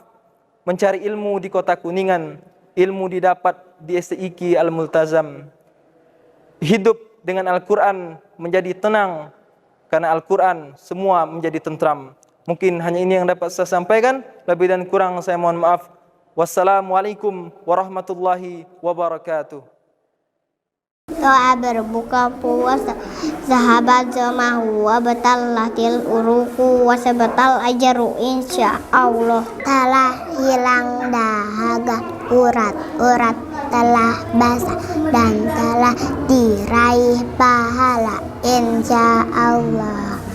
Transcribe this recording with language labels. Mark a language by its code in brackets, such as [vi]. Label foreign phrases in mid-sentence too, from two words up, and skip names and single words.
[id] Mencari ilmu di Kota Kuningan, ilmu didapat di STIQ Al-Multazam. Hidup dengan Al-Quran menjadi tenang, karena Al-Quran semua menjadi tentram. Mungkin hanya ini yang dapat saya sampaikan, lebih dan kurang saya mohon maaf. [ar] والسلام عليكم ورحمة الله وبركاته. [id] Doa berbuka puasa, sahabat jemaah [ar] وابتلت العروق وثبت الأجر إن شاء الله. [id] Telah hilang dahaga, urat-urat telah basah dan telah diraih pahala insya Allah.